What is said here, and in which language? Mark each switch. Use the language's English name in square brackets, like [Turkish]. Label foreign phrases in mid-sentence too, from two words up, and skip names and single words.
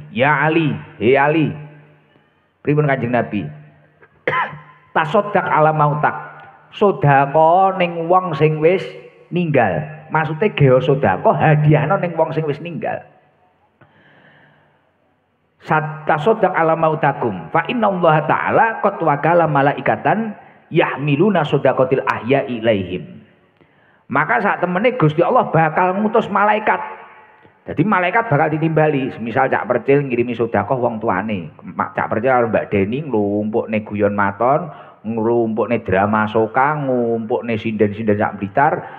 [Javanese] Ya Ali, hei Ali. Pripun Kanjeng Nabi? [Arabic] تصدق على موتاك. [Javanese] Sedekah ning wong sing wis ninggal. Maksude geo sedekah hadiahno ning wong sing wis ninggal. [Arabic] تصدق على موتاكم. فإن الله تعالى قد وكل ملائكة يحملون صدقات الأحياء إليهم. [Javanese] Maka saat temene Gusti Allah bakal ngutus malaikat. Jadi malaikat bakal ditimbali. Misal Cak Percil ngirimi sedekah wong tuane. Cak Percil karo Mbak Deni nglumpukne guyon maton, nglumpukne drama soka, ngumpukne sinden-sinden Cak Blitar.